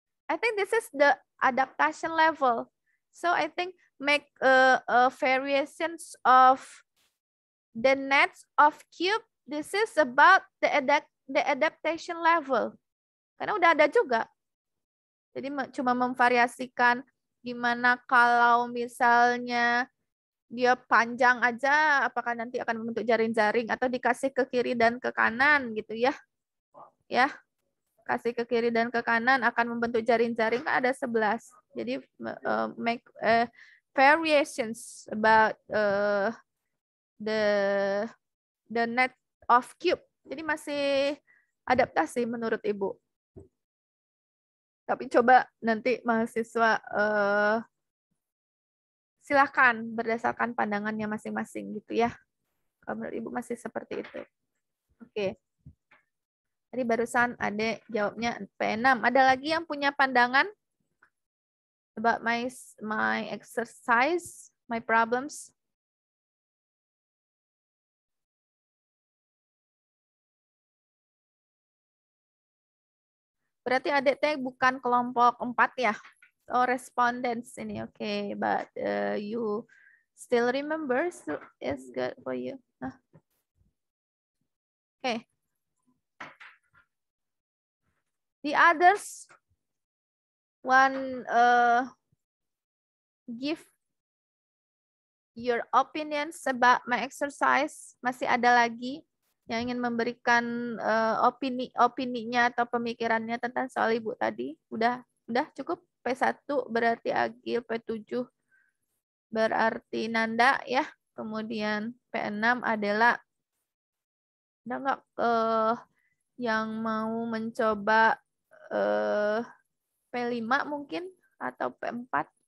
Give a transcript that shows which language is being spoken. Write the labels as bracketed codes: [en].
[en] I think this is the adaptation level. So I think make variations of the nets of cube. This is about the adaptation level. [id] Karena udah ada juga. Jadi cuma memvariasikan gimana kalau misalnya dia panjang aja, apakah nanti akan membentuk jaring-jaring atau dikasih ke kiri dan ke kanan gitu ya. Ya. Kasih ke kiri dan ke kanan akan membentuk jaring-jaring, kan ada 11. [en] Jadi make variations about the net of cube. [id] Jadi masih adaptasi menurut Ibu. Tapi coba nanti mahasiswa silakan berdasarkan pandangannya masing-masing gitu ya. Kalau menurut Ibu masih seperti itu. Oke. Tadi barusan Adek jawabnya P6. Ada lagi yang punya pandangan [en] about my exercise, my problems? [id] Berarti Adek teh bukan kelompok 4 ya? Oh, respondents ini. Oke, okay. [en] But you still remember, so it's good for you. Oke. Okay. The others one give your opinions about my exercise. [id] Masih ada lagi yang ingin memberikan opininya atau pemikirannya tentang soal Ibu tadi? Udah cukup? P1 berarti Agil, P7 berarti Nanda ya. Kemudian P6 adalah ada nggak yang mau mencoba P5 mungkin atau P4?